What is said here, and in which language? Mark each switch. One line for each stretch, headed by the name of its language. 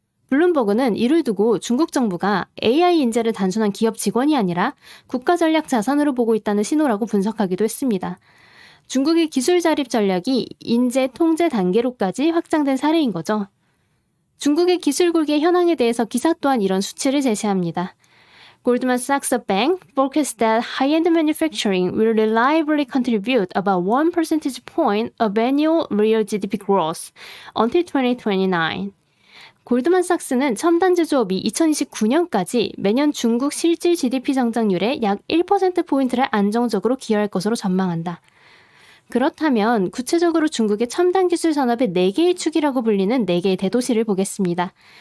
Korean: 블룸버그는 이를 두고 중국 정부가 AI 인재를 단순한 기업 직원이 아니라 국가 전략 자산으로 보고 있다는 신호라고 분석하기도 했습니다. 중국의 기술 자립 전략이 인재 통제 단계로까지 확장된 사례인 거죠. 중국의 기술 굴기의 현황에 대해서 기사 또한 이런 수치를 제시합니다.
English: Goldman Sachs Bank forecasts that high-end manufacturing will reliably contribute about 1 percentage point of annual real GDP growth until 2029.
Korean: 골드만삭스는 첨단 제조업이 2029년까지 매년 중국 실질 GDP 성장률의 약 1%포인트를 안정적으로 기여할 것으로 전망한다. 그렇다면 구체적으로 중국의 첨단 기술 산업의 4개의 축이라고 불리는 4개의 대도시를 보겠습니다.